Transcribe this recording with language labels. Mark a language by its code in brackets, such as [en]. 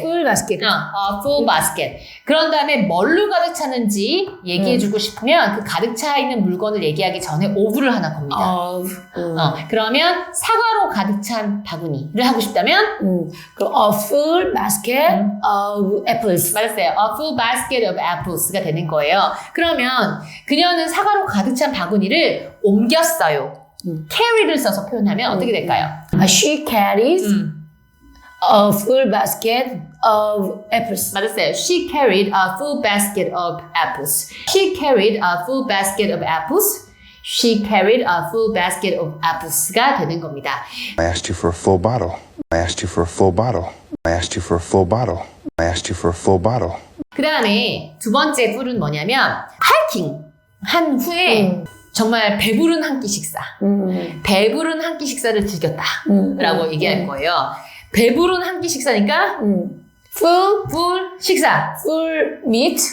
[en] full basket. full basket. [ko] 그런 다음에 뭘로 가득 차는지 얘기해주고 싶으면 그 가득 차 있는 물건을 얘기하기 전에 of를 하나 겁니다. 그러면 사과로 가득 찬 바구니를 하고 싶다면 그럼 [en] a full basket of apples. [ko] 맞았어요. [en] A full basket of apples가 [ko] 되는 거예요. 그러면 그녀는 사과로 가득 찬 바구니를 옮겼어요. carry를 써서 표현하면 어떻게 될까요? [en] She carries a full basket of apples. [ko] 맞았어요. [en] She carried a full basket of apples. She carried a full basket of apples. She carried a full basket of apples가 [ko] 되는 겁니다. [en] I asked you for a full bottle. I asked you for a full bottle. I asked you for a full bottle. I asked you for a full bottle. [ko] 그 다음에 두 번째 full은 뭐냐면 하이킹 한 후에 정말 배부른 한 끼 식사. 배부른 한 끼 식사를 즐겼다. 라고 얘기할 거예요. 배부른 한 끼 식사니까 full 식사. [en] full meat.